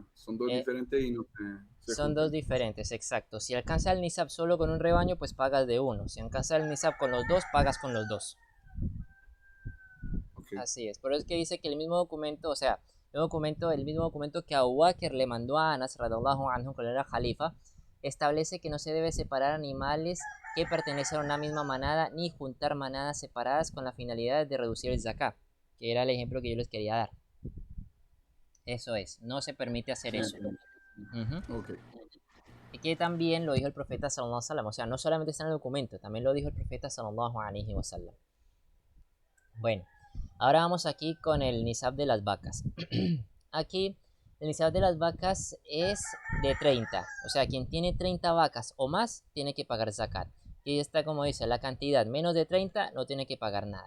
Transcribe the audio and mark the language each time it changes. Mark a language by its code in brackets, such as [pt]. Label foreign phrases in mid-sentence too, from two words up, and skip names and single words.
[es] Son dos Eh, diferentes y no se Son dos juntan. diferentes, exacto. Si alcanza el nisab solo con un rebaño, pues pagas de uno. Si alcanza el nisab con los dos, pagas con los dos. Ok. Así es. Pero es que dice que el mismo documento, o sea, el mismo documento que Abu Bakr le mandó a Anas [ar] رضي الله عنه [es] cuando era califa, establece que no se debe separar animales que pertenecen a una misma manada ni juntar manadas separadas con la finalidad de reducir el zakat, que era el ejemplo que yo les quería dar. Eso es, no se permite hacer Sí, eso. entiendo. Ujú. Ok. Y que también lo dijo el profeta [ar] صلى الله عليه وسلم, [es] o sea, no solamente está en el documento, también lo dijo el profeta [ar] صلى الله عليه وسلم. [es] Bueno, ahora vamos aquí con el nisab de las vacas. Aquí el nisab de las vacas es de 30, o sea, quien tiene 30 vacas o más tiene que pagar zakat. Y está como dice, la cantidad menos de 30 no tiene que pagar nada.